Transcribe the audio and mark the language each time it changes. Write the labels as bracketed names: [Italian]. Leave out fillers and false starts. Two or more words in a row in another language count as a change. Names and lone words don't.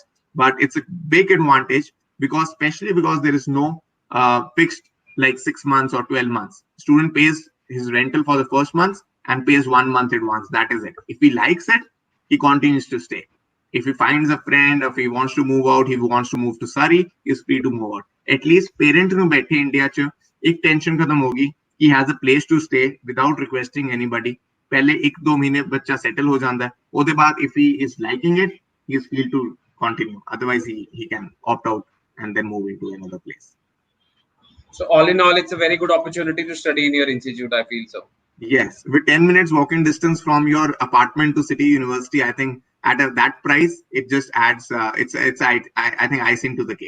[English] But it's a big advantage especially because there is no fixed like 6 months or 12 months. Student pays his rental for the first month and pays 1 month advance. That is it. If he likes it, he continues to stay. If he finds a friend, if he wants to move out, he wants to move to Surrey, he's free to move out. At least [Punjabi] parent nu baithe India ch ek tension khatam hogi. [English] He has a place to stay without requesting anybody. [Hindi] पहले 1-2 महीने बच्चा सेटल हो जाता है, उसके बाद [English] if he is liking it, he is free to continue. Otherwise he can opt out and then move into another place. So all in all, it's a very good opportunity to study in your institute, I feel so. Yes, with 10 minutes walking distance from your apartment to City University, I think at that price, it just adds, it's I think icing to the cake.